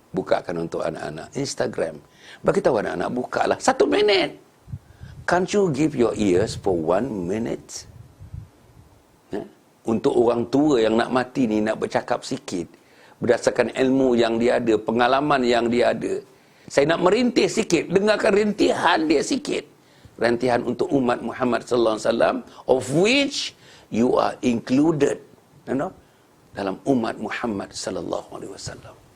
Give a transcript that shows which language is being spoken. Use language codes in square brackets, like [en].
[ms] Bukakan untuk anak-anak Instagram. Bagi tahu anak-anak, bukalah 1 minit. [en] Can't you give your ears for 1 minute? [ms] Untuk orang tua yang nak mati ni, nak bercakap sikit. Berdasarkan ilmu yang dia ada, pengalaman yang dia ada. Saya nak merintih sikit, dengarkan rintihan dia sikit. Rintihan untuk umat Muhammad sallallahu alaihi wasallam, [en] of which you are included, [ms] dalam umat Muhammad sallallahu alaihi wasallam.